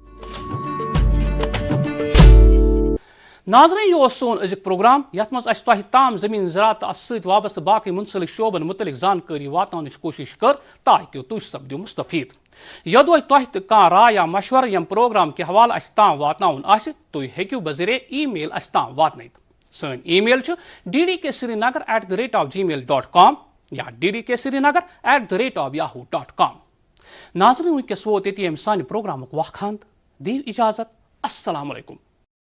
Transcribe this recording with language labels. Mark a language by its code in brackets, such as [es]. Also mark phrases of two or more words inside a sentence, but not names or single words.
[ks] ناظرین یہ اوس سون أزیُک پروگرام یتھ منٛز اَسہِ تۄہہِ تام زٔمیٖن زراعت تہٕ اَتھ سۭتۍ وابستہٕ باقٕے مُنسلک شعبن مُتعلق زانکٲری واتناونٕچ کوٗشِش کٔر تاکہِ تُہۍ سپدِو مُستفیٖد یوٚدوے تۄہہِ تہِ کانٛہہ راے یا مشورٕ ییٚمہِ پروگرام کہِ حوالہٕ اَسہِ تام واتناوُن آسہِ تُہۍ ہیٚکِو بذریعہ ای میل اَسہِ تام واتنٲوِتھ سٲنۍ ای میل چھِ ddksrinagar@gmail.com یا ddksrinagar@yahoo.com ناظرین وٕنکیٚس ووت ییٚتہِ ییٚمہِ سانہِ پروگرامُک وقت دِیِو اِجازت السلام علیکُم